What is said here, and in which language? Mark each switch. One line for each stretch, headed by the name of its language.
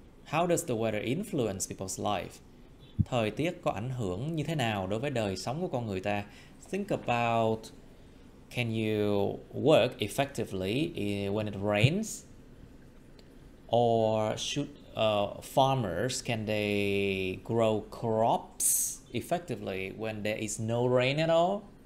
English: How does the weather influence people's life?
Vietnamese: Thời tiết có ảnh hưởng như thế nào đối với đời sống của con người ta?
English: Think about, can you work effectively when it rains? Or should farmers, can they grow crops effectively when there is no rain at all?